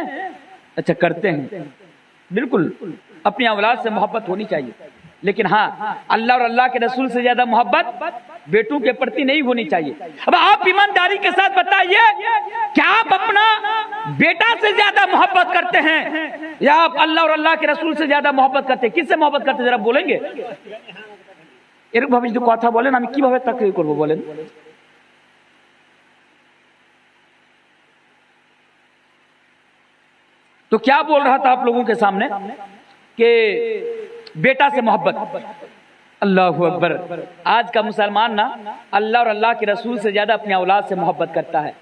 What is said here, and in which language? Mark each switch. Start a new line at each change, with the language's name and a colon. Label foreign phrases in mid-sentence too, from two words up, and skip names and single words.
Urdu: اچھا کرتے ہیں، بالکل اپنی اولاد سے محبت ہونی چاہیے، لیکن ہاں اللہ اور اللہ کے رسول سے زیادہ محبت بیٹوں کے پرتی نہیں ہونی چاہیے۔ اب آپ ایمانداری کے ساتھ بتائیے کیا آپ اپنا بیٹا سے زیادہ محبت کرتے ہیں یا آپ اللہ اور اللہ کے رسول سے زیادہ محبت کرتے ہیں؟ کس سے محبت کرتے ہیں ذرا بولیں گے؟
Bangla: এরকম ভাবে যদি কথা বলেন আমি কিভাবে তাকরীর করব বলেন?
Urdu: تو کیا بول رہا تھا آپ لوگوں کے سامنے کہ بیٹا سے محبت،
Arabic: اللہ اکبر،
Urdu: آج کا مسلمان نا اللہ اور اللہ کے رسول سے زیادہ اپنی اولاد سے محبت کرتا ہے۔